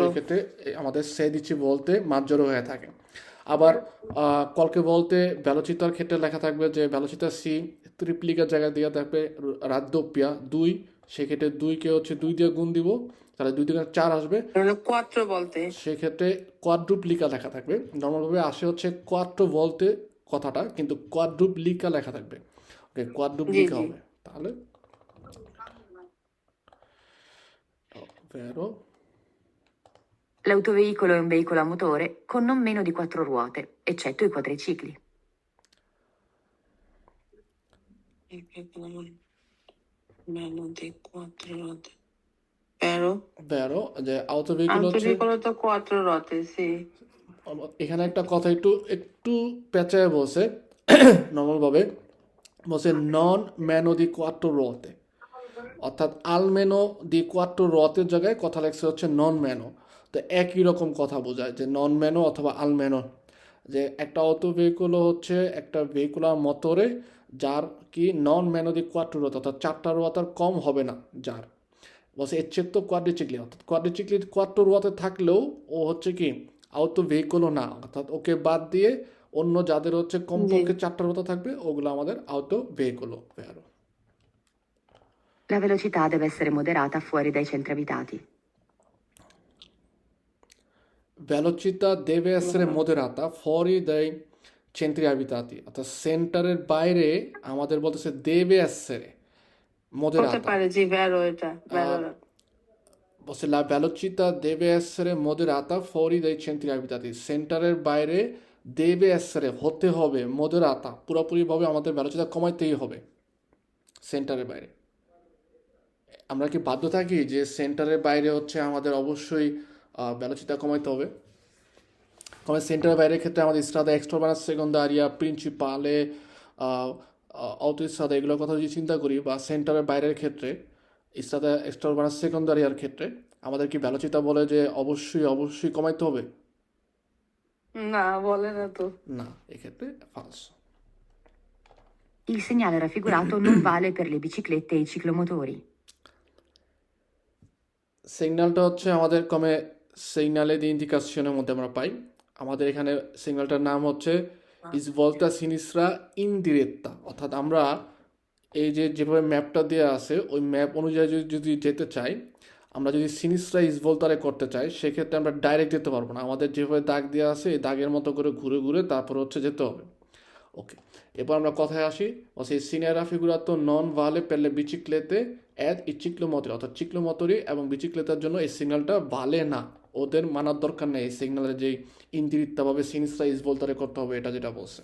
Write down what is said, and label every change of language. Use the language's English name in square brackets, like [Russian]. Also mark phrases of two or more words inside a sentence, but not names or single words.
[Bangla] সেক্ষেত্রে আমাদের সেইদিচি বলতে মাঝজোড়ো হয়ে থাকে। আবার কলকে বলতে ভ্যালোচিতার ক্ষেত্রে লেখা থাকবে যে [Italian] velocità si triplica [Bangla] জায়গায় দিয়ে থাকবে রাদ্দোপিয়া 2, সেক্ষেত্রে 2কে হচ্ছে 2 দিয়ে গুণ দিব, তাহলে 2 থেকে 4 আসবে, হলো কোয়াত্রো বলতে। সেক্ষেত্রে কোয়াড্রুপ্লিকা লেখা থাকবে। নর্মালভাবে আসে হচ্ছে কোয়াট্রো বলতে কথাটা, কিন্তু কোয়াড্রুপ্লিকা লেখা থাকবে। ওকে, জি কোয়াড্রুপ্লিকা জি। হবে তাহলে vero. [Italian] L'autoveicolo è un veicolo a motore con non meno di 4 ruote, eccetto i quadricicli. Meno di 4 ruote. Vero? vero, [Bangla] যে autoveicolo হচ্ছে [Italian] Autoveicolo তো 4 ruote, sì. [Bangla] এখানে একটা কথা একটু একটু পেঁচায় বসে নর্মালভাবে বসে [Italian] non meno di quattro ruote, [Bangla] অর্থাৎ আলমেনো দি কোয়াট্রো রথের জায়গায় কথা লেখছে হচ্ছে [Italian] non meno. [Bangla] তো একই রকম কথা বোঝায় যে [Italian] non meno [Bangla] অথবা আলমেনো, যে একটা অটো ভেহিকুল হচ্ছে একটা ভেহিকুলার মোটরে যার কি [Italian] non meno di quattro ruote, [Bangla] অর্থাৎ 4টা রোয়াত আর কম হবে না যার, বলছে [Italian] eccetto quadricicli, [Bangla] অর্থাৎ কোয়াড্রিচিকলির [Italian] quattro ruote [Bangla] থাকলেও ও হচ্ছে কি আউতো ভেহিকুলও না, অর্থাৎ ওকে বাদ দিয়ে অন্য যাদের হচ্ছে জি। কমপক্ষে 4টা রোয়াতে থাকবে ওগুলো আমাদের আউতো ভেহিকুলও ভেরো। [Italian] La velocità deve essere moderata fuori dai centri abitati. velocità deve essere moderata fuori dai centri abitati [Bangla] অর্থাৎ সেন্টারের বাইরে আমাদের বলতেছে [Italian] deve essere [Bangla] হতে [Italian] moderata [Bangla] পারে, জি, ভেরো এটা, ভেরো। বলছে [Italian] la velocità deve essere moderata fuori dai centri abitati [Bangla] সেন্টারের বাইরে [Italian] deve essere [Bangla] হতে হবে moderata পুরোপুরিভাবে আমাদের ভ্যালোচিতা কমাইতেই হবে সেন্টারের বাইরে আমরা কি বাধ্য থাকি যে সেন্টারের বাইরে হচ্ছে আমাদের অবশ্যই ভ্যালোচিতা কমাইতে হবে come সেন্টারের বাইরের ক্ষেত্রে আমাদের [Italian] strada extraurbana secondaria principale autostrada [Bangla] এগুলোর কথা যদি চিন্তা করি বা সেন্টারের বাইরের ক্ষেত্রে [Italian] strada extraurbana secondaria [Bangla] র ক্ষেত্রে আমাদের কি ভ্যালোচিতা বলে যে অবশ্যই অবশ্যই কমাইতে হবে না, বলে না তো। না এক্ষেত্রে falso [Italian] Il segnale raffigurato non vale per le biciclette e i ciclomotori. [Bangla] সিগন্যালটা হচ্ছে আমাদের কমে [Italian] segnali di indicazione [Bangla] মধ্যে আমরা পাই আমাদের এখানে সিগন্যালটার নাম হচ্ছে [Italian] svolta sinistra indiretta [Bangla] অর্থাৎ আমরা এই যে যেভাবে ম্যাপটা দেওয়া আছে ওই ম্যাপ অনুযায়ী যদি যেতে চাই আমরা যদি [Italian] sinistra svoltare [Bangla] করতে চাই সেক্ষেত্রে আমরা ডাইরেক্ট যেতে পারবো না আমাদের যেভাবে দাগ দেওয়া আছে এই দাগের মতো করে ঘুরে ঘুরে তারপর হচ্ছে যেতে হবে ওকে এরপর আমরা কথায় আসি সেই সিনিয়র [Italian] figurato non vale per le biciclette ed i ciclomotori [Bangla] অর্থাৎ চিক্লোমতরি এবং বিচিক্লেতার জন্য এই সিগন্যালটা ভালে না ওদের মানার দরকার নেই এই সিগন্যালের যে ইন্দিরিত্তাভাবে [Italian] sinistra svoltare [Bangla] করতে হবে এটা যেটা বলছে